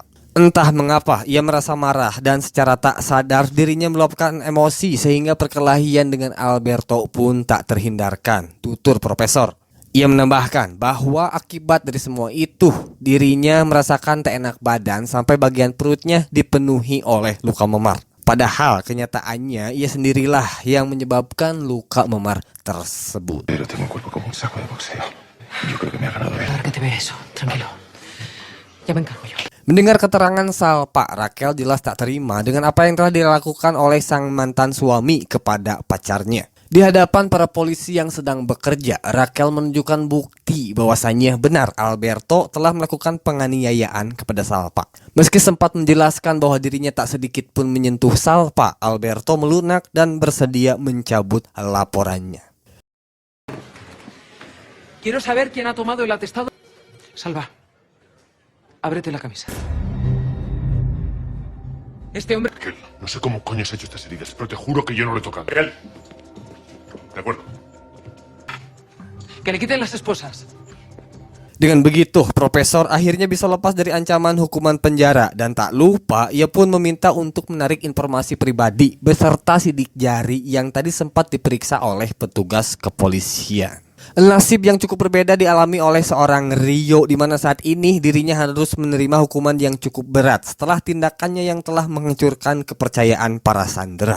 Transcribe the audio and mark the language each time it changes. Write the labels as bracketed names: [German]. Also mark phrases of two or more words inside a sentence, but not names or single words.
[Indonesian] Entah mengapa ia merasa marah dan secara tak sadar dirinya meluapkan emosi sehingga perkelahian dengan Alberto pun tak terhindarkan, tutur Profesor. Ia menambahkan bahwa akibat dari semua itu, dirinya merasakan tak enak badan sampai bagian perutnya dipenuhi oleh luka memar. Padahal kenyataannya ia sendirilah yang menyebabkan luka memar tersebut. [Spanish] Pero tengo un cuerpo como un saco de boxeo. Yo creo que me ha ganado él. A ver que te ve eso, tranquilo. Ya me encargo yo. [Indonesian] Mendengar keterangan Salpa, Raquel jelas tak terima dengan apa yang telah dilakukan oleh sang mantan suami kepada pacarnya. Di hadapan para polisi yang sedang bekerja, Raquel menunjukkan bukti bahwasannya benar Alberto telah melakukan penganiayaan kepada Salpa. Meski sempat menjelaskan bahwa dirinya tak sedikit pun menyentuh Salpa, Alberto melunak dan bersedia mencabut laporannya. [Spanish] Quiero saber quién ha tomado el atestado. Salva, Ábrete la camisa. Este hombre... Raquel, no sé cómo coño has hecho estas heridas, pero te juro que yo no lo he tocado. Raquel. De acuerdo. Que le quiten las esposas. [Indonesian] Dengan begitu, Profesor akhirnya bisa lepas dari ancaman hukuman penjara dan tak lupa ia pun meminta untuk menarik informasi pribadi beserta sidik jari yang tadi sempat diperiksa oleh petugas kepolisian. Nasib yang cukup berbeda dialami oleh seorang Rio, di mana saat ini dirinya harus menerima hukuman yang cukup berat setelah tindakannya yang telah menghancurkan kepercayaan para sandera.